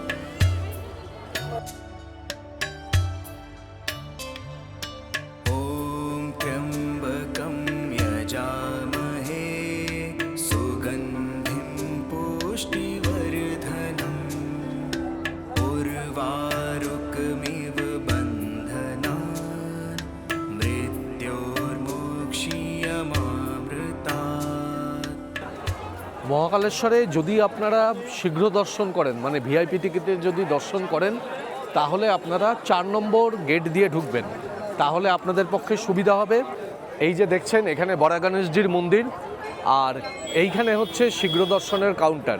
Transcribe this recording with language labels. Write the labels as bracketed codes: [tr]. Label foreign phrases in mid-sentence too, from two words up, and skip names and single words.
[sa] ॐ त्र्यम्बकं यजामहे सुगन्धिं पुष्टिवर्धनम् उर्वारुकमिव बन्धनान् मृत्योर्मोक्ष्यमामृतात्। [bn] মহাকালেশ্বরে যদি আপনারা শীঘ্র দর্শন করেন, মানে [en] VIP ticket [bn] যদি দর্শন করেন, তাহলে আপনারা 4 নম্বর গেট দিয়ে ঢুকবেন, তাহলে আপনাদের পক্ষে সুবিধা হবে। এই যে দেখছেন এখানে বড়া গণেশজির মন্দির, আর এইখানে হচ্ছে শীঘ্র দর্শনের কাউন্টার।